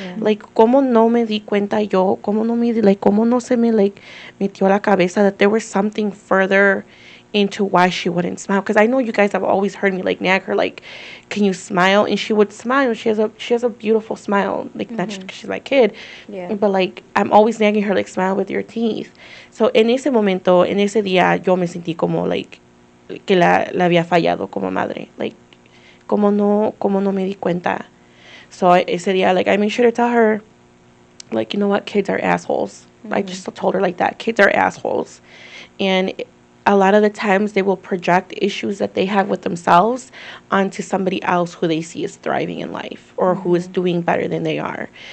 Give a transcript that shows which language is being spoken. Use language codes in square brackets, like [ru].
[es] Like, como no me di cuenta yo, como no se me like metió a la cabeza [en] that there was something further into why she wouldn't smile. Because I know you guys have always heard me like nag her, like, can you smile? And she would smile. She has a beautiful smile, like not just 'cause she's my kid, but like I'm always nagging her, like, smile with your teeth. [es] So en ese momento, en ese día, yo me sentí como like que la había fallado como madre, like como no me di cuenta. [en] So [es] ese día, [en] like, I made sure to tell her, like, you know what, kids are assholes. I just told her like that, kids are assholes. And a lot of the times they will project issues that they have with themselves onto somebody else who they see is thriving in life or who is doing better than they are.